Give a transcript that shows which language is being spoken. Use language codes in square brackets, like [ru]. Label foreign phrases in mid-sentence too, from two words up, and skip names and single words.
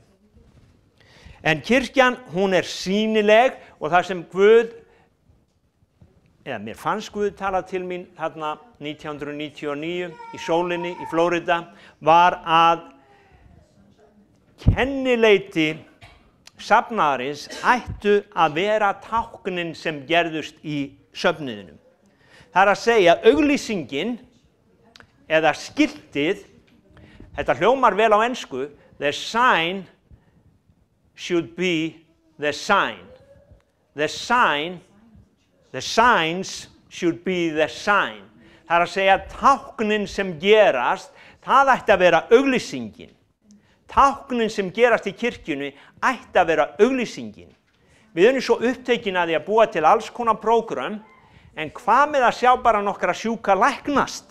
[is] En kirkjan, hún sýnileg og það sem Guð, eða mér fannst Guð tala til mín þarna 1999 í sólinni í Flórida, var að kennileiti safnaðarins ættu að vera táknin sem gerðust í söfnuðinum. Það að segja, auglýsingin eða skiltið, þetta hljómar vel á ensku, [en] the sign should be the sign. The signs should be the sign. [is] Það að segja, táknin sem gerast, það ætti að vera auglýsingin. Táknin sem gerast í kirkjunni ætti að vera auglýsingin. Við erum svo upptekin að því að búa til alls konar prógram, en hvað með að sjá bara nokkra sjúka læknast?